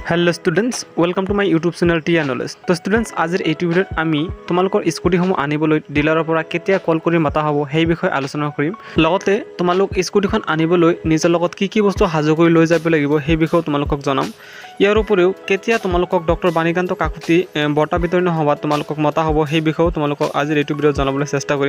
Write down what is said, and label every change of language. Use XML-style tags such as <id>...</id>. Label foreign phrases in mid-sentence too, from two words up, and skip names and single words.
<en>hello students welcome to my YouTube channel टिया नॉलेज।</en> <as>তো ষ্টুডেণ্টছ আজিৰ এই ভিডিওত আমি তোমালোকৰ স্কুটিসমূহ আনিবলৈ ডিলাৰৰ পৰা কেতিয়া কল কৰি মাতা হ'ব সেই বিষয়ে আলোচনা কৰিম। লগতে তোমালোক স্কুটিখন আনিবলৈ নিজৰ লগত কি বস্তু সাজু কৰি লৈ যাব লাগিব সেই বিষয়ে তোমালোকক জনাম। ইয়াৰ উপৰিও কেতিয়া তোমালোকক ডক্টৰ বাণীকান্ত কাকতি বঁটা বিতৰণী সভাত তোমালোকক মতা হ'ব সেই বিষয়েও তোমালোকক আজিৰ এই ভিডিওত জনাবলৈ চেষ্টা কৰিম।</as>